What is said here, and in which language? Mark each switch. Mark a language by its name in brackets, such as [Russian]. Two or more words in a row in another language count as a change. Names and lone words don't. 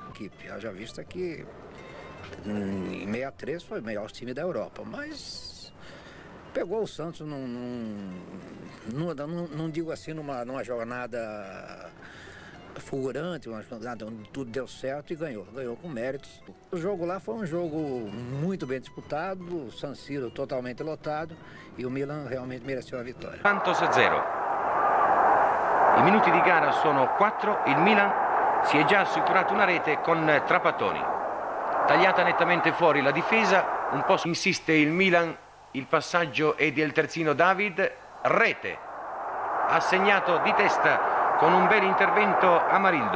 [Portuguese] Haja vista que em 63 foi o melhor time da Europa, mas pegou o Santos não digo assim, numa jornada fulgurante, uma jornada onde tudo deu certo e ganhou com méritos. O jogo lá foi um jogo muito bem disputado, o San Siro totalmente lotado e o Milan realmente mereceu a vitória. Santos 0. [Italian] I minuti di gara sono 4, il Milan si è già assicurato una rete con Trapattoni. Tagliata nettamente fuori la difesa, un po' insiste il Milan, il passaggio è del terzino David, rete. Ha segnato di testa con un bel intervento Amarildo.